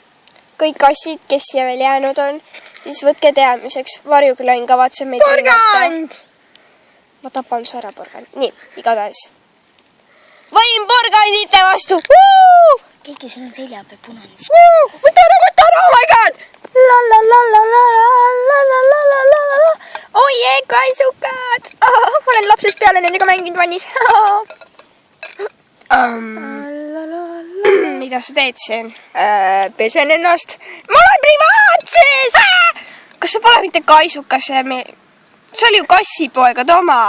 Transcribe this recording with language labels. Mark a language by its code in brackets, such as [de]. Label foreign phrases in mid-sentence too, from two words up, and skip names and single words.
[et] Kõik kassid, kes siia veel jäänud on, siis võtke teadmiseks. Varjukülain kavatseb meid Porgand! Ma tapan su ära, porgand. Nii, igatahes. Võim porgandite vastu! Keegi sul on selja peal punane. Võta ära, [en] oh my god! Oje, [et] kaisukad! Ma olen lapsest peale nendega mänginud vannis. Mida sa teed siin? Pesen ennast. Ma olen privaatses! Kas sa pole mitte kaisukas? See oli ju kassipoegad oma.